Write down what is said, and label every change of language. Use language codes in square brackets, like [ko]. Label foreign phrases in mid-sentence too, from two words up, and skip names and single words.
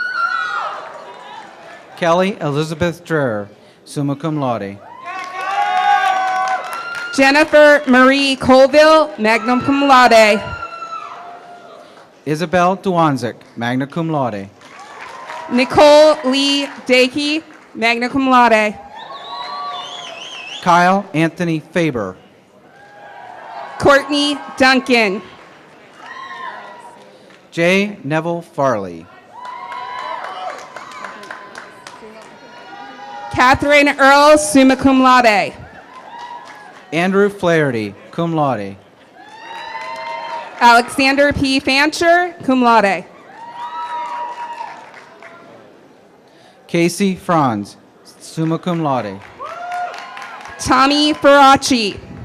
[en] Kelly Elizabeth Dreher, [la] summa cum laude. [en] Jennifer Marie Colville, [la] magna cum laude. [en] Isabel Duanzik, [la] magna cum laude. [en] Nicole Lee Dakey, [la] magna cum laude. [en] Kyle Anthony Faber. Courtney Duncan. J. Neville Farley. Catherine Earl, [la] summa cum laude. [en] Andrew Flaherty, [la] cum laude. [en] Alexander P. Fancher, [la] cum laude. [en] Casey Franz, [la] summa cum laude. [en] Tommy Faraci.